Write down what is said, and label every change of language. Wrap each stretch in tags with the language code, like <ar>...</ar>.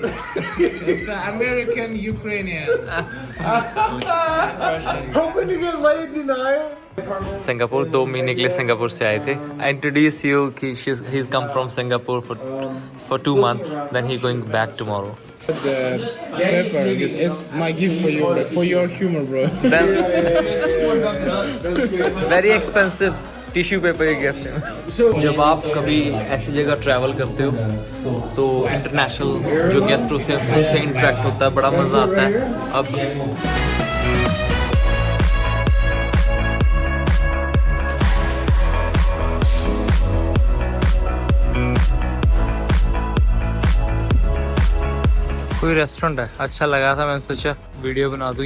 <en>It's an American Ukrainian. Hoping to get laid tonight.</en> <hi>Singapore 2 महीने के लिए Singapore से आए थे.</hi> <en>I introduce you कि he's come from Singapore for 2 months. Then he going back tomorrow. The pepper, it's my gift for you, bro. For your humor, bro. Very expensive</en> <hi>tissue paper ये gift है. जब आप कभी ऐसी जगह travel करते हो तो इंटरनेशनल जो गेस्ट होते हैं उनसे इंटरेक्ट होता है, बड़ा मज़ा आता है. अब कोई रेस्टोरेंट है, अच्छा लगा था, मैंने सोचा वीडियो बना दूं.</hi>